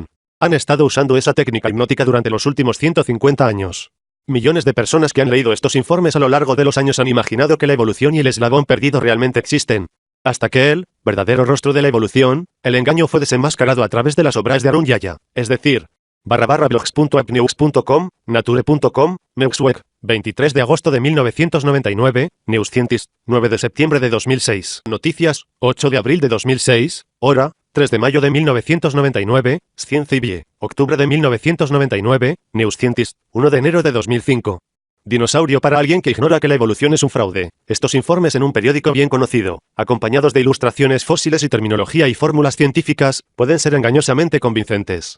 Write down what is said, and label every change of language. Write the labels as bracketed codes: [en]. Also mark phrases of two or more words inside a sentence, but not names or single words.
[es] Han estado usando esa técnica hipnótica durante los últimos 150 años. Millones de personas que han leído estos informes a lo largo de los años han imaginado que la evolución y el eslabón perdido realmente existen. Hasta que el verdadero rostro de la evolución, el engaño, fue desenmascarado a través de las obras de Arun Yaya, es decir, /blogs.appnews.com, nature.com, Newsweek, 23 de agosto de 1999, New Scientist, 9 de septiembre de 2006, Noticias, 8 de abril de 2006, Hora, 3 de mayo de 1999, Science y Vie, octubre de 1999, New Scientist, 1 de enero de 2005. Dinosaurio para alguien que ignora que la evolución es un fraude. Estos informes en un periódico bien conocido, acompañados de ilustraciones fósiles y terminología y fórmulas científicas, pueden ser engañosamente convincentes.